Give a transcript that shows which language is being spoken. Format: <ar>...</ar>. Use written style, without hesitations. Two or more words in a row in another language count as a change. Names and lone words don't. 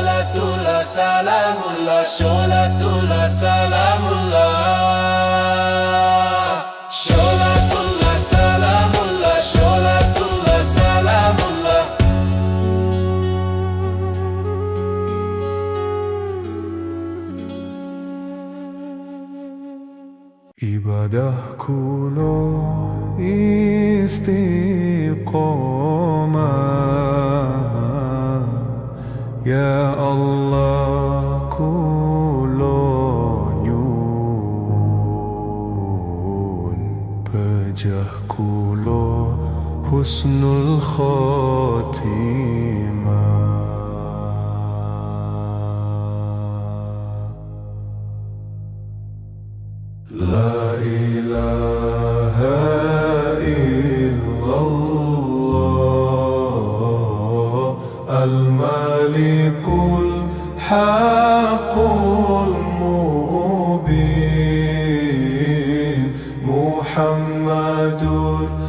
<ar>صلاة الله سلام الله، صلاة الله سلام الله، صلاة الله سلام الله، صلاة الله سلام الله.</ar> <jv>Ibadahku lo istiqomah, Ya Allah kulo nyun, pejah kulo</jv> <ar>حسن الخاتمة. لا إله إلا الله الملك الحق المبين، محمد</ar>